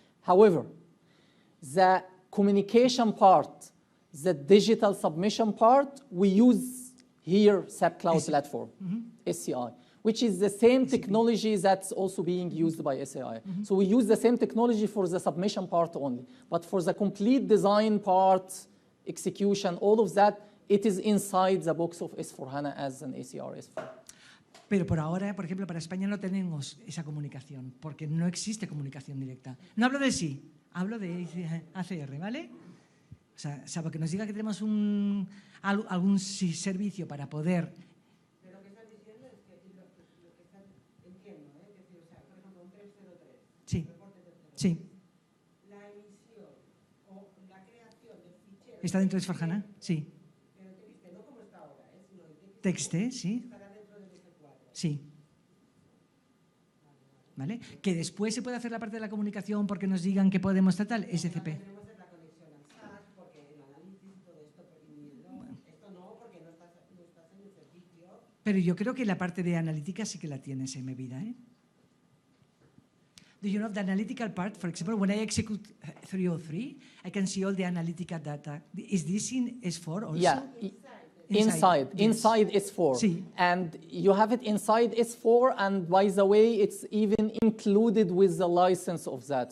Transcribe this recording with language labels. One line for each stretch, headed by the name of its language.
English: However, the communication part, the digital submission part, we use here SAP Cloud Platform, SCI, which is the same technology that's also being used by SAI. So we use the same technology for the submission part only. But for the complete design part, execution, all of that, it is inside the box of S/4HANA as an ACR S4.
Spanish: Pero por ahora, por ejemplo, para España no tenemos esa comunicación, porque no existe comunicación directa. No hablo de sí, hablo de ACR, ¿vale? O sea, salvo que nos diga que tenemos algún servicio para poder... Pero lo que estás diciendo es que lo que estás, entiendo, es decir, o sea, por ejemplo, un 303, Sí, reporte 303, sí. la emisión o la creación del fichero... ¿Está dentro de S/4HANA? Sí. Pero TXT, no como está ahora, sino el TXT, sí. estará dentro del S4. Sí. ¿Vale? Que después se puede hacer la parte de la comunicación porque nos digan que podemos tratar SCP. Tenemos la conexión al SAP, porque el análisis y todo esto, esto no, porque no estás en el servicio. Pero yo creo que la parte de analítica sí que la tienes en mi vida, ¿eh?
English: Do you know the analytical part? For example, when I execute 303, I can see all the analytical data. Is this in S4 also? Yeah, inside S4.
Spanish: Sí.
English: And you have it inside S4, and by the way, it's even included with the license of that.